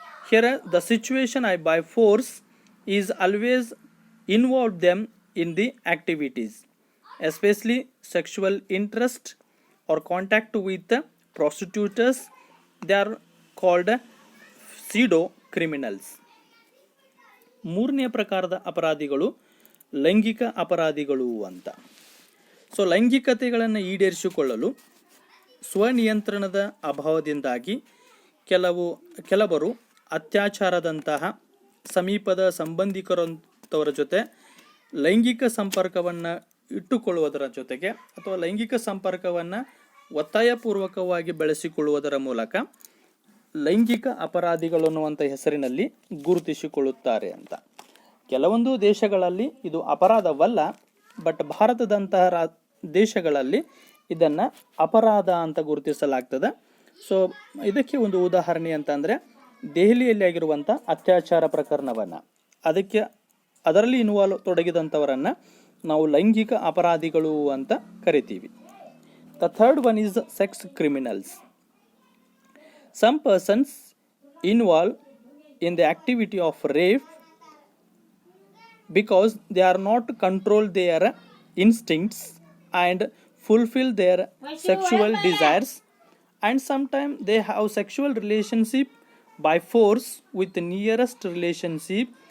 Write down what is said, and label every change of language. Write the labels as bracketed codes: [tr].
[en] Here the situation I by force is always involve them in the activities, especially sexual interest or contact with prostitutes. They are called pseudo criminals. [kn] ಮೂರನೆಯ ಪ್ರಕಾರದ ಅಪರಾಧಿಗಳು ಲೈಂಗಿಕ ಅಪರಾಧಿಗಳು ಅಂತ. So ಲೈಂಗಿಕತೆಗಳನ್ನು ಈಡೇರಿಸಿಕೊಳ್ಳಲು ಸ್ವನಿಯಂತ್ರಣದ ಅಭಾವದಿಂದಾಗಿ ಕೆಲವರು ಅತ್ಯಾಚಾರದಂತಹ ಸಮೀಪದ ಸಂಬಂಧಿಕರಂಥವರ ಜೊತೆ ಲೈಂಗಿಕ ಸಂಪರ್ಕವನ್ನು ಇಟ್ಟುಕೊಳ್ಳುವುದರ ಜೊತೆಗೆ ಅಥವಾ ಲೈಂಗಿಕ ಸಂಪರ್ಕವನ್ನು ಒತ್ತಾಯಪೂರ್ವಕವಾಗಿ ಬೆಳೆಸಿಕೊಳ್ಳುವುದರ ಮೂಲಕ ಲೈಂಗಿಕ ಅಪರಾಧಿಗಳು ಅನ್ನುವಂಥ ಹೆಸರಿನಲ್ಲಿ ಗುರುತಿಸಿಕೊಳ್ಳುತ್ತಾರೆ ಅಂತ. ಕೆಲವೊಂದು ದೇಶಗಳಲ್ಲಿ ಇದು ಅಪರಾಧವಲ್ಲ, ಬಟ್ ಭಾರತದಂತಹ ದೇಶಗಳಲ್ಲಿ ಇದನ್ನು ಅಪರಾಧ ಅಂತ ಗುರುತಿಸಲಾಗ್ತದೆ. ಸೊ ಇದಕ್ಕೆ ಒಂದು ಉದಾಹರಣೆ ಅಂತಂದರೆ ದೆಹಲಿಯಲ್ಲಿ ಆಗಿರುವಂಥ ಅತ್ಯಾಚಾರ ಪ್ರಕರಣವನ್ನು, ಅದರಲ್ಲಿ ತೊಡಗಿದಂಥವರನ್ನು ನಾವು ಲೈಂಗಿಕ ಅಪರಾಧಿಗಳು ಅಂತ ಕರಿತೀವಿ. [en] The third one is sex criminals. Some persons involved in the activity of rape because they are not control their instincts and fulfill their sexual desires, and sometimes they have sexual relationship by force with the nearest relationship.